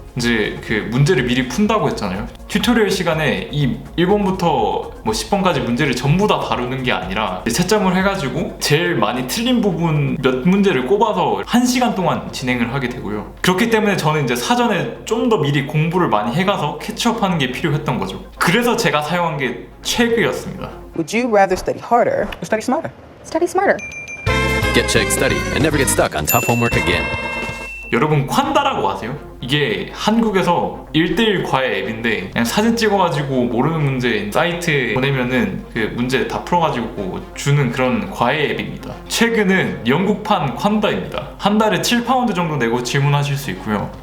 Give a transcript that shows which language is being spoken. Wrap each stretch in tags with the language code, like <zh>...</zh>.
<ko>이제 그 문제를 미리 푼다고 했잖아요. 튜토리얼 시간에 이 1번부터 뭐 10번까지 문제를 전부 다 다루는 게 아니라 채점을 해가지고 제일 많이 틀린 부분 몇 문제를 꼽아서 1시간 동안 진행을 하게 되고요. 그렇기 때문에 저는 이제 사전에 좀 더 미리 공부를 많이 해가서 캐치업하는 게 필요했던 거죠. 그래서 제가 사용한 게 체그였습니다.</ko> <en>Would you rather study harder or study smarter? Study smarter. Get Chegg Study and never get stuck on tough homework again.</en> <ko>여러분 콴다라고 아세요? 이게 한국에서 1:1 과외 앱인데, 그냥 사진 찍어가지고 모르는 문제 사이트에 보내면은 그 문제 다 풀어가지고 주는 그런 과외 앱입니다. 최근은 영국판 콴다입니다. 한 달에 7파운드 정도 내고 질문하실 수 있고요.</ko>